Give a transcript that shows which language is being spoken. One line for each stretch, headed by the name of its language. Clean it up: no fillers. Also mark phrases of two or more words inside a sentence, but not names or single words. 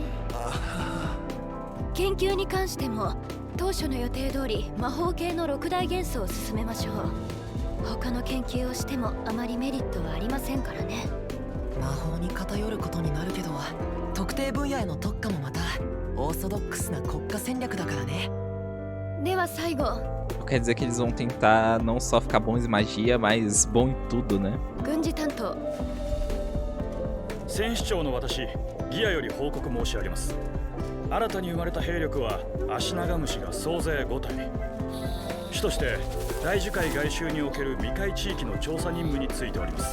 Japanese: 研究に関しても当初の予定通り魔法系の6大元素を進めましょう。他の研究をしてもあまりメリットはありませんからね。魔法に偏ることになるけど、特定分野への特化もまたオーソドックスな国家戦略だからね。では最後。
Portuguese: Quer dizer que eles vão tentar não só ficar bons em magia, mas bom em tudo, né?
Japanese: 軍事担当。戦士長の私、ギアより報告申し上げます。新たに生まれた兵力はアシナガムシが総勢5体。主として大樹海外周における未開地域の調査任務についております。